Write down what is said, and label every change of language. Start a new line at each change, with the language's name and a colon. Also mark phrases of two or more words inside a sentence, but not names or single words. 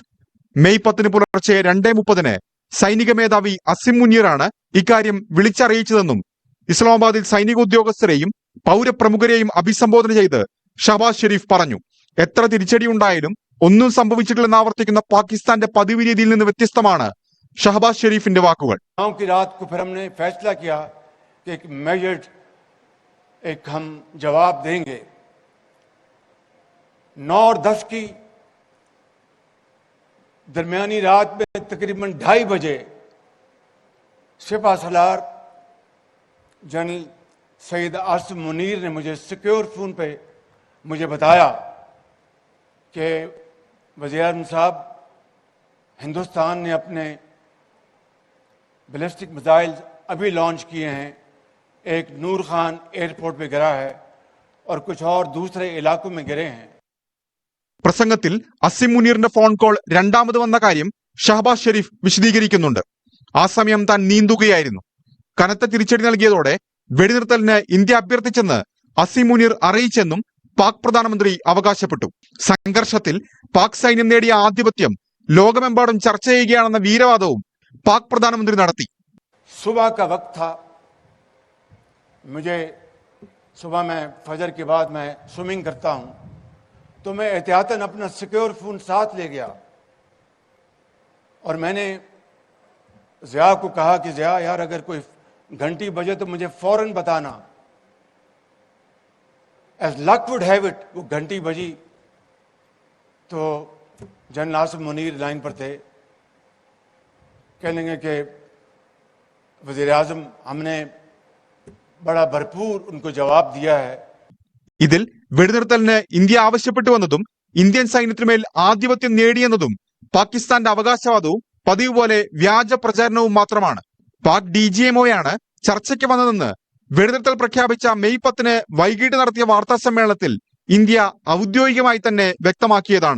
Malayalam: മെയ് 10 പുലർച്ചെ 2:30 സൈനിക മേധാവി അസിം മുനീറാണ് ഇക്കാര്യം വിളിച്ചറിയിച്ചതെന്നും ഇസ്ലാമാബാദിൽ സൈനിക ഉദ്യോഗസ്ഥരെയും പൗരപ്രമുഖരെയും അഭിസംബോധന ചെയ്ത് ഷഹബാസ് ഷെരീഫ് പറഞ്ഞു. എത്ര തിരിച്ചടി ഉണ്ടായാലും ഒന്നും സംഭവിച്ചിട്ടില്ലെന്ന് ആവർത്തിക്കുന്ന പാകിസ്ഥാന്റെ പതിവ് രീതിയിൽ നിന്ന് വ്യത്യസ്തമാണ് ഷഹബാസ് ഷെരീഫിന്റെ വാക്കുകൾ.
Urdu: ایک میجرڈ ہم جواب دیں گے. 9 اور 10 کی درمیانی رات میں تقریباً 2:30 بجے سپہ سالار جنرل سید عاصم منیر نے مجھے
English: secure phone
Urdu: پہ مجھے بتایا کہ وزیرِ اعظم صاحب، ہندوستان نے اپنے
English: ballistic missile
Urdu: ابھی لانچ کیے ہیں. ایک نور خان ایئرپورٹ پہ گرا ہے اور کچھ اور دوسرے علاقوں میں گرے ہیں.
Malayalam: പ്രസംഗത്തിൽ അസിം മുനീറിന്റെ ഫോൺ കോൾ രണ്ടാമത് വന്ന കാര്യം ഷഹബാസ് ഷെരീഫ് വിശദീകരിക്കുന്നുണ്ട്. ആ സമയം താൻ നീന്തുകയായിരുന്നു. കനത്ത തിരിച്ചടി നൽകിയതോടെ വെടിനിർത്തലിന് ഇന്ത്യ അഭ്യർത്ഥിച്ചെന്ന് അസിം മുനീർ അറിയിച്ചെന്നും പാക് പ്രധാനമന്ത്രി അവകാശപ്പെട്ടു. സംഘർഷത്തിൽ പാക് സൈന്യം നേടിയ ആധിപത്യം ലോകമെമ്പാടും ചർച്ച ചെയ്യുകയാണെന്ന വീരവാദവും പാക് പ്രധാനമന്ത്രി നടത്തി.
Urdu: صبح کا وقت تھا. مجھے صبح میں فجر کے بعد میں سوئمنگ کرتا ہوں، تو میں احتیاطاً اپنا
English: secure phone
Urdu: ساتھ لے گیا اور میں نے ضیا کو کہا کہ ضیا یار، اگر کوئی گھنٹی بجے تو مجھے فوراً بتانا.
English: as luck would have it,
Urdu: وہ گھنٹی بجی تو جنرل عاصم منیر لائن پر تھے. کہیں گے کہ وزیرِ اعظم، ہم نے بڑا بھرپور ان کو جواب دیا ہے.
Malayalam: ഇതിൽ വെടിനിർത്തലിന് ഇന്ത്യ ആവശ്യപ്പെട്ടുവെന്നതും ഇന്ത്യൻ സൈന്യത്തിനുമേൽ ആധിപത്യം നേടിയെന്നതും പാകിസ്ഥാന്റെ അവകാശവാദവും പതിവ് പോലെ വ്യാജ പ്രചാരണവും മാത്രമാണ്. പാക് DGMOയാണ് ചർച്ചയ്ക്ക് വന്നതെന്ന് വെടിനിർത്തൽ പ്രഖ്യാപിച്ച മെയ് 10 വൈകിട്ട് നടത്തിയ വാർത്താ സമ്മേളനത്തിൽ ഇന്ത്യ ഔദ്യോഗികമായി തന്നെ വ്യക്തമാക്കിയതാണ്.